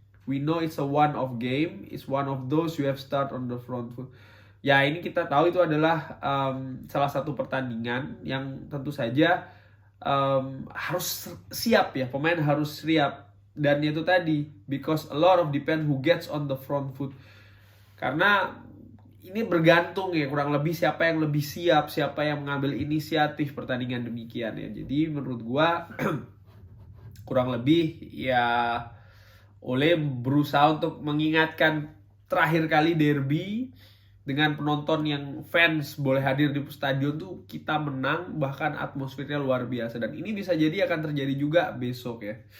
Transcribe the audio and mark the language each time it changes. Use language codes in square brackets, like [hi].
[en] We know it's a one-off game, it's one of those you have start on the front foot. [id] Ya ini kita tahu itu adalah salah satu pertandingan yang tentu saja harus siap ya, pemain harus siap. Dan itu tadi, [en] because a lot of depend who gets on the front foot. [id] Karena ini bergantung ya kurang lebih siapa yang lebih siap, siapa yang mengambil inisiatif pertandingan demikian ya. Jadi menurut gua kurang lebih ya Ole berusaha untuk mengingatkan terakhir kali derby dengan penonton yang fans boleh hadir di stadion tuh kita menang, bahkan atmosfernya luar biasa, dan ini bisa jadi akan terjadi juga besok ya.